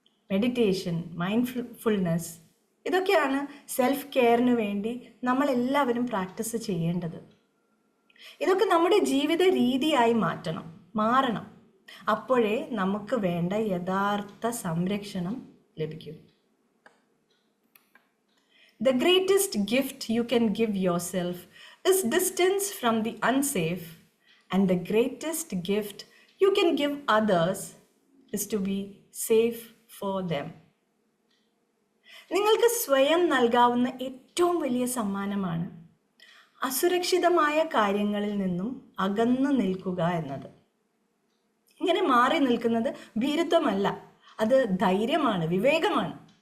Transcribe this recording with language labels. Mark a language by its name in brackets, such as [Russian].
[Malayalam] Meditation, mindfulness, ഇതൊക്കെയാണ് self കെയറിന് വേണ്ടി നമ്മളെല്ലാവരും പ്രാക്ടീസ് ചെയ്യേണ്ടത്. ഇതൊക്കെ നമ്മുടെ ജീവിത രീതിയായി മാറണം. അപ്പോഴേ നമുക്ക് വേണ്ട യഥാർത്ഥ സംരക്ഷണം ലഭിക്കും. [English] The greatest gift you can give yourself is distance from the unsafe, and the greatest gift you can give others is to be safe for them. [Malayalam] നിങ്ങൾക്ക് സ്വയം നൽകാവുന്ന ഏറ്റവും വലിയ സമ്മാനമാണ് അസുരക്ഷിതമായ കാര്യങ്ങളിൽ നിന്നും അകന്നു നിൽക്കുക എന്നത്. ഇങ്ങനെ മാറി നിൽക്കുന്നത് ഭീരുത്വമല്ല, അത് ധൈര്യമാണ്, വിവേകമാണ്.